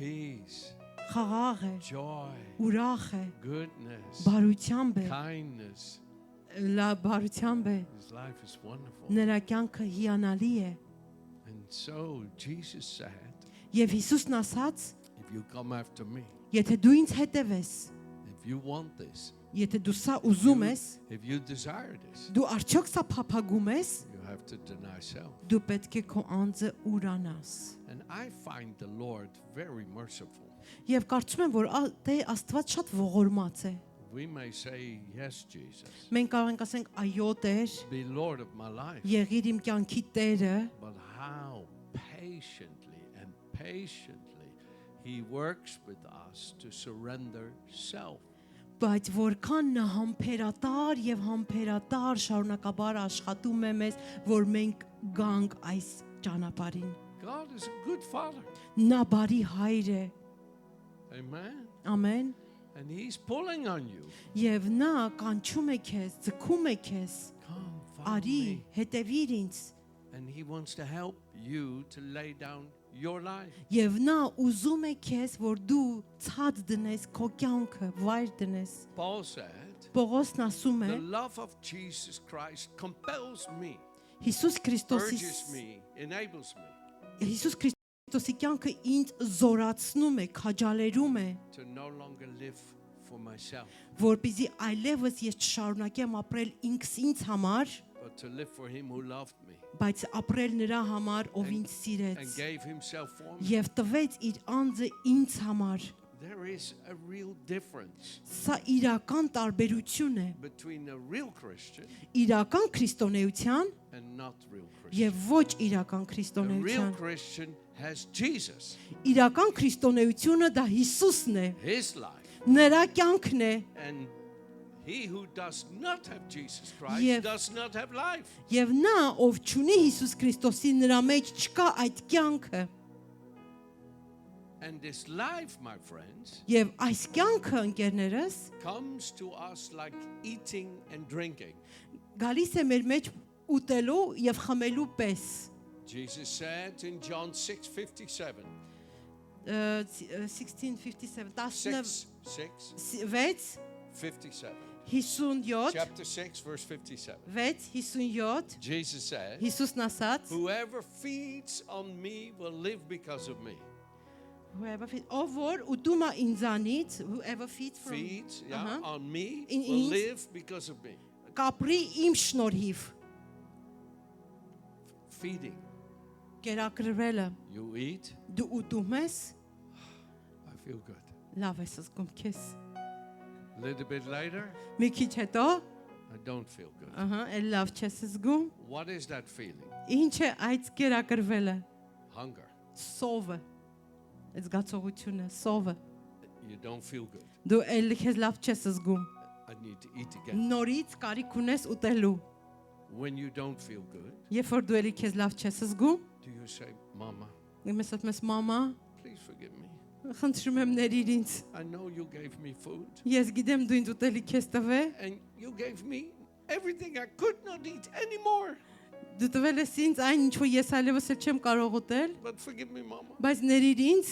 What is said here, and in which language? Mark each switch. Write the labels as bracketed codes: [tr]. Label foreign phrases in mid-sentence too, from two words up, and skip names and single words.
[en] peace, [hy] խաղաղ է, [en] joy, [hy] ուրախ է, [en] goodness, [hy] բարությամբ է, [en] kindness. [hy] բարությամբ է։ [en] His life is wonderful. [hy] Նրա կյանքը հիանալի է։ [en] And so Jesus said, [hy] Եվ Հիսուսն ասաց, [en] if you come after me, [hy] եթե դու ինձ հետևես, [en] if you want this, [hy] եթե դու սա ուզում ես, [en] if you desire this, [hy] դու արդյոք սա փափագում ես, [en] you have to deny self. [hy] դու պետք է քո անձը ուրանաս։ [en] And I find the Lord very merciful. [hy] Եվ կարծում եմ, որ դե Աստված շատ ողորմած է։ [en] We may say, yes, Jesus, [hy] Մենք կարող ենք ասենք, այո Տեր, [en] be Lord of my life. [hy] եղիր իմ կյանքի Տերը, [en] But how patiently and patiently He works with us to surrender self. [hy] բայց որքան նա համբերատար եւ համբերատար շարունակաբար աշխատում է մեզ, որ մենք գանք այս ճանապարհին։ [en] God is a good Father. [hy] Նա բարի հայր է, [en] Amen. [hy] Ամեն։ [en] And he's pulling on you. [hy] Եվ նա կանչում է քեզ, ձգում է քեզ։ [en] Come, follow [hy] Արի, [en] me. [hy] հետևիր ինձ։ [en] And he wants to help you to lay down your life. [hy] Եվ նա ուզում է քեզ, որ դու ցած դնես քո կյանքը, վայր դնես։ [en] Paul said, [hy] Պողոսն ասում է, [en] the love of Jesus Christ compels me, [hy] Հիսուս Քրիստոսի [en] urges me, enables me [hy] Հիսուս Քրիստոսի կյանքը ինձ զորացնում է, քաջալերում է, [en] to no longer live for myself, [hy] որպեսզի այլևս ես չշարունակեմ ապրել ինքս համար, [en] but to live for him who loved me [hy] բայց ապրել նրա համար, ով ինձ [en] and [hy] սիրեց [en] gave himself for me. [hy] եւ տվեց իր անձը ինձ համար։ [en] There is a real difference [hy] Սա իրական տարբերություն է [en] between a real Christian [hy] իրական քրիստոնեության [en] and not real Christian. [hy] եւ ոչ իրական [en] A real [hy] քրիստոնեության։ [en] Christian has Jesus, [hy] Իրական քրիստոնեությունը դա Հիսուսն է, [en] his life. [hy] նրա կյանքն է [en] And he who does not have Jesus Christ [hy] Եվ- [en] does not have life. [hy] եւ նա, ով չունի Հիսուս Քրիստոսի, նրա մեջ չկա այդ կյանքը։ [en] And this life, my friends, [hy] Եվ այս կյանքը, ընկերներս, [en] comes to us like eating and drinking. [hy] գալիս է մեր մեջ ուտելու եւ խմելու պես։ [en] Jesus said in John 6:57, 1657 57, 57 chapter 6, verse 57. 57 Jesus said, [hy] Հիսուսն ասաց, [en] whoever feeds on me will live because of me. [hy] ով որ ուտում է ինձանից, [en] whoever feeds from Feeds on me In will eats. live because of me. [hy] կապրի իմ շնորհիվ, [en] Feeding. [hy] կերակրվելը, [en] You eat, [hy] դու ուտում ես, [en] I feel good. [hy] լավ ես զգում քեզ։ [en] A little bit later, [hy] Մի քիչ հետո, [en] I don't feel good. [hy] էլ լավ չես զգում։ [en] What is that feeling? [hy] Ինչ է այդ կերակրվելը։ [en] Hunger. [hy] Սովը։ Այդ զգացողությունը, սովը։ [en] You don't feel good. [hy] Դու էլ քեզ լավ չես զգում։ [en] I need to eat again. [hy] Նորից կարիք ունես ուտելու։ [en] When you don't feel good, [hy] Երբ որ դու էլի քեզ լավ չես զգում, [en] do you say, Mama, [hy] ես ասում ես մամա, [en] please forgive me. [hy] խնդրում եմ ների ինձ։ [en] I know you gave me food [hy] Ես գիտեմ դու ինձ ուտելիք ես տվել, [en] and you gave me everything I could not eat anymore. [hy] դու տվել ես ինձ այն ինչ որ ես այլևս էլ չեմ կարող ուտել, [en] But forgive me, Mama. [hy] բայց ների ինձ,